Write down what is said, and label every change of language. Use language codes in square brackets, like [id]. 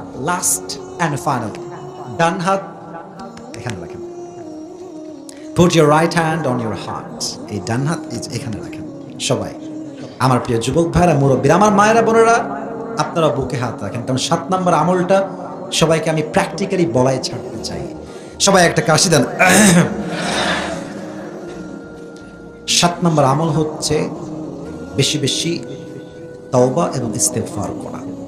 [bn] Last and final, ডান হাত এখানে রাখেন। [en] Put your right hand on your heart. [bn] এই ডান হাত এখানে রাখেন সবাই। আমার প্রিয় যুবক ভাইরা, মুরব্বীরা, আমার মায়েরা বোনেরা, আপনারা বুকে হাত রাখেন, কারণ 7 নম্বর আমলটা সবাইকে আমি প্র্যাকটিক্যালি বলাই ছাড়তে চাই। সবাই একটা কাশি দেন। 7 নম্বর আমল হচ্ছে বেশি বেশি তওবা এবং ইস্তেগফার করা।